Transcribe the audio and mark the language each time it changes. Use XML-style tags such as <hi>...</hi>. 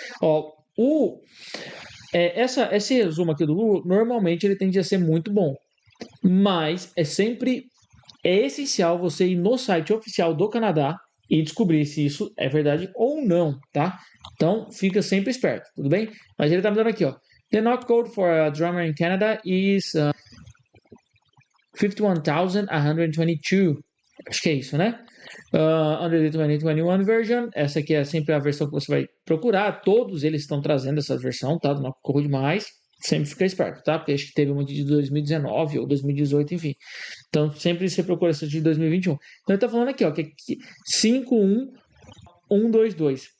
<pt>Ó, esse resumo aqui do Google, normalmente ele tende a ser muito bom, mas é essencial você ir no site oficial do Canadá e descobrir se isso é verdade ou não, tá? Então, fica sempre esperto, tudo bem? Mas ele tá me dando aqui, ó.</pt> <en>The knock code for a drummer in Canada is 51,122.</en> <pt>Acho que é isso, né?</pt> <en>Under the 2021 version.</en> <pt>Essa aqui é sempre a versão que você vai procurar. Todos eles estão trazendo essa versão, tá? Do knock code mais. Sempre fica esperto, tá? Porque acho que teve uma de 2019 ou 2018, enfim. Então, sempre você procura essa de 2021. Então, ele tá falando aqui, ó, que é 51122.</pt>